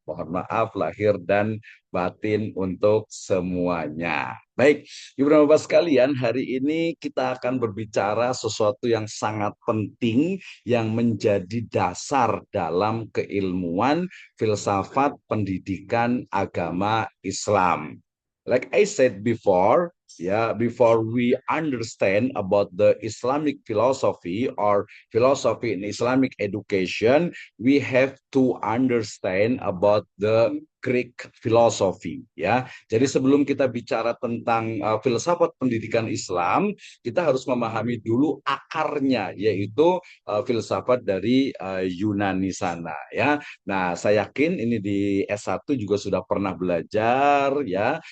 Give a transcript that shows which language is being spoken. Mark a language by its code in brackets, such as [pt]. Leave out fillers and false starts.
[id] Mohon maaf lahir dan batin untuk semuanya. Baik, Ibu dan Bapak sekalian, hari ini kita akan berbicara sesuatu yang sangat penting yang menjadi dasar dalam keilmuan filsafat pendidikan agama Islam. [en] Like I said before, before we understand about the Islamic philosophy or philosophy in Islamic education, we have to understand about the Greek philosophy, ya. [id] Jadi sebelum kita bicara tentang filsafat pendidikan Islam, kita harus memahami dulu akarnya, yaitu filsafat dari Yunani sana, ya. Nah, saya yakin ini di S1 juga sudah pernah belajar, ya.